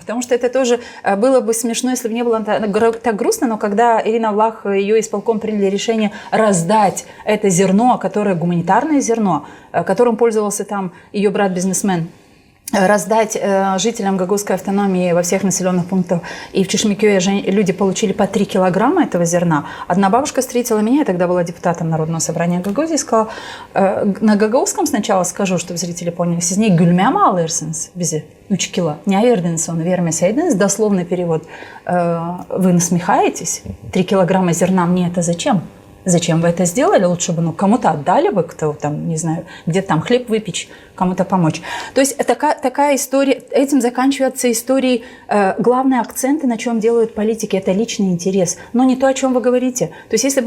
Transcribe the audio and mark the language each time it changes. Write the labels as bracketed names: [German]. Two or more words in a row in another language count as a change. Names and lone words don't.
[Russian] Потому что это тоже было бы смешно, если бы не было так грустно, но когда Ирина Влах и ее исполком приняли решение раздать это зерно, которое гуманитарное зерно, которым пользовался там ее брат-бизнесмен, раздать жителям гагаузской автономии во всех населенных пунктах. И в Чешмекёе люди получили по 3 килограмма этого зерна. Одна бабушка встретила меня, я тогда была депутатом Народного собрания Гагаузии, и сказала, на гагаузском сначала скажу, чтобы зрители поняли, [Gagauz] «Siz ne gülmeye mi alırsınız bizi 3 кило? Не verdiniz onu vermeseydiniz?» [Russian] Дословный перевод. Вы насмехаетесь? 3 килограмма зерна мне это зачем? Зачем вы это сделали? Лучше бы кому-то отдали бы, кто там, не знаю, где-то там хлеб выпечь, кому-то помочь. То есть такая история, этим заканчиваются истории, главные акценты, на чем делают политики, это личный интерес, но не то, о чем вы говорите.